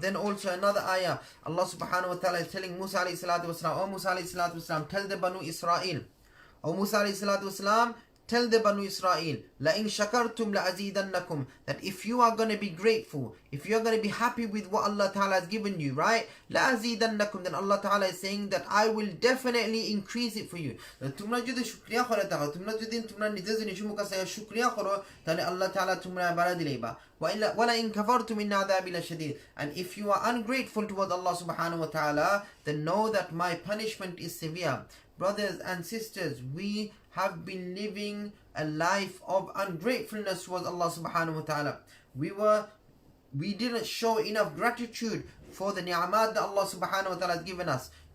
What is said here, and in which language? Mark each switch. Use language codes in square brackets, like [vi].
[en] Then also another ayah, Allah subhanahu wa ta'ala is telling Musa alayhi salatu wasalam, O Musa alayhi salatu wasalam, tell the Banu Israel, O Musa alayhi salatu wasalam, tell the Banu Israel, [ar] لَإِن شَكَرْتُمْ لَأَزِيدَنَّكُمْ, [en] that if you are going to be grateful, if you are going to be happy with what Allah Ta'ala has given you, right? [ar] لَأَزِيدَنَّكُمْ, [en] then Allah Ta'ala is saying that I will definitely increase it for you. [bn] তোমরা যদি শুকরিয়া করে থাকো, তোমরা যদি তোমরা নিজের জিনিস মুখে শুকরিয়া করো, তাহলে আল্লাহ তাআলা তোমরা বাড়া দিলেইবা। [ar] وَلَئِن كَفَرْتُمْ إِنَّ عَذَابِي لَشَدِيدٌ. [en] And if you are ungrateful towards Allah subhanahu wa ta'ala, then know that my punishment is severe. Brothers and sisters, we have been living a life of ungratefulness towards Allah subhanahu wa ta'ala. We didn't show enough gratitude for the ni'amat that Allah subhanahu wa ta'ala has given us.